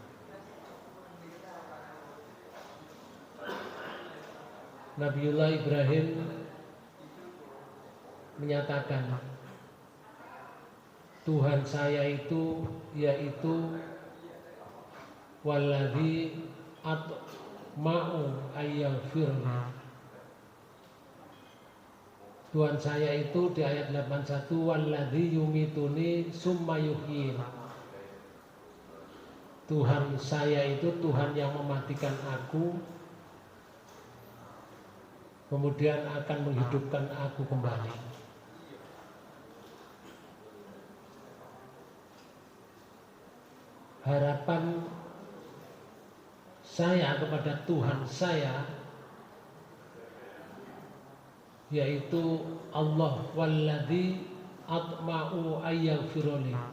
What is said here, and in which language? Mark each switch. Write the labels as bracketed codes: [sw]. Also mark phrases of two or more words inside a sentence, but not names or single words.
[id] Nabiullah Ibrahim menyatakan, Tuhan saya itu yaitu [ar] والذي أطمع أن يغفرني. [id] Tuhan saya itu di ayat 81, [ar] والذي يميتني ثم يحيين. [id] Tuhan saya itu Tuhan yang mematikan aku kemudian akan menghidupkan aku kembali. Harapan saya kepada Tuhan saya yaitu Allah, [ar] والذي أطمع أن يغفر لي,